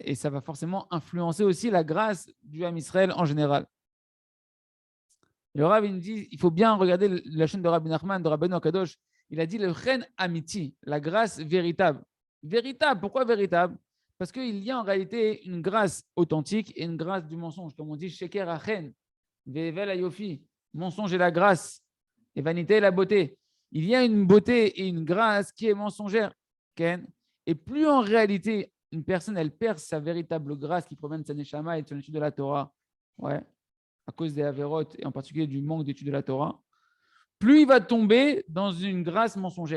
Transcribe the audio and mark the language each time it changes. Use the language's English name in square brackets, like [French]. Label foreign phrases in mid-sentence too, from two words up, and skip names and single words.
[French] Et ça va forcément influencer aussi la grâce du [Hebrew] עם ישראל [French] en général. Le Rav, il nous dit, il faut bien regarder la chaîne de Rabbi Nachman, de [Hebrew] רבינו הקדוש. [French] Il a dit le [Hebrew] חן אמיתי, [French] la grâce véritable. Véritable, pourquoi véritable? Parce qu'il y a en réalité une grâce authentique et une grâce du mensonge. Comme on dit, [Hebrew] שקר החן, והבל היופי, [French] mensonge et la grâce, et vanité et la beauté. Il y a une beauté et une grâce qui est mensongère. Ken. Et plus en réalité, une personne, elle perd sa véritable grâce qui provient de sa neshama et de son étude de la Torah, ouais, à cause des avérotes et en particulier du manque d'étude de la Torah, plus il va tomber dans une grâce mensongère.